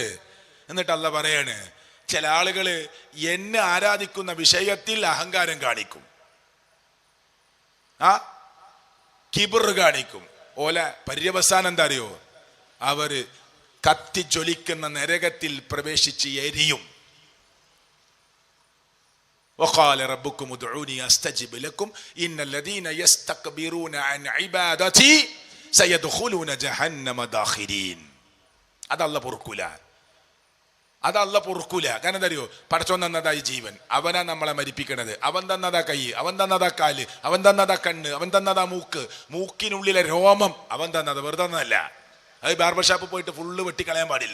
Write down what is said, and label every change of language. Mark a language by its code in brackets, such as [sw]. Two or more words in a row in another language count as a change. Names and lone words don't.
[ml] എന്നിട്ട് അള്ളാഹ് പറയാണ്, ചില ആളുകള് എന്നെ ആരാധിക്കുന്ന വിഷയത്തിൽ അഹങ്കാരം കാണിക്കും, കിബിർ കാണിക്കും. ഓല പര്യവസാനം എന്താ അറിയോ? അവര് കത്തി ജ്വലിക്കുന്ന നരകത്തിൽ പ്രവേശിച്ച് എരിയും. [ar] وقال ربكم ادعوني استجب لكم ان الذين يستكبرون عن عبادتي سيدخلون جهنم داخرين. [ml] അതല്ല പൊറുക്കൂല, കാരണം എന്താ അറിയോ? പടച്ചോൻ തന്നതായി ജീവൻ, അവനാ നമ്മളെ മരിപ്പിക്കണത്. അവൻ തന്നതാ കൈ, അവൻ തന്നതാ കാല്, അവൻ തന്നതാ കണ്ണ്, അവൻ തന്നതാ മൂക്ക്, മൂക്കിനുള്ളിലെ രോമം അവൻ തന്നത്, വെറുതെ തന്നതല്ല. അത് ബാർബർ ഷാപ്പിൽ പോയിട്ട് ഫുള്ള് വെട്ടിക്കളയാൻ പാടില്ല.